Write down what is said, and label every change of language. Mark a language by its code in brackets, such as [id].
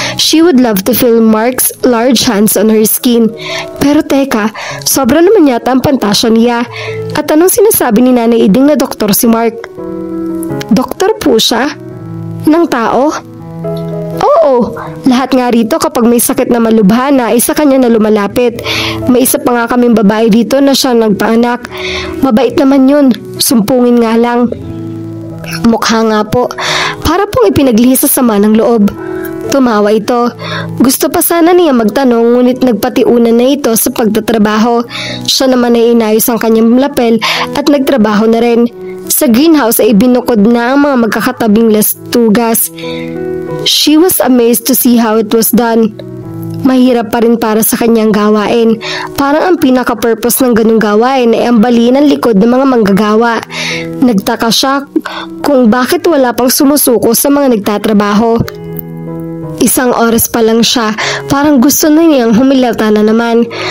[en] She would love to feel Mark's large hands on her skin. [tl] Pero teka, sobra naman yata ang pantasya niya. At anong sinasabi ni Nanay Iding na doktor si Mark? Doktor po siya? Ng tao? Oo, lahat nga rito kapag may sakit na malubhana ay sa kanya na lumalapit. May isa pa nga kaming babae dito na siya nagpaanak. Mabait naman yun, sumpungin nga lang. Mukha nga po. Para pong ipinaglihis sa sama ng loob. Tumawa ito. Gusto pa sana niya magtanong ngunit nagpatiunan na ito sa pagtatrabaho. Siya naman ay inayos ang kanyang lapel at nagtrabaho na rin. Sa greenhouse ay binukod na ang mga magkakatabing lastugas. [en] She was amazed to see how it was done. [tl] Mahirap pa rin para sa kanyang gawain. Parang ang pinaka-purpose ng ganung gawain ay ang baliin ang likod ng mga manggagawa. Nagtaka siya kung bakit wala pang sumusuko sa mga nagtatrabaho. Isang oras pa lang siya, parang gusto na niyang humilata na naman.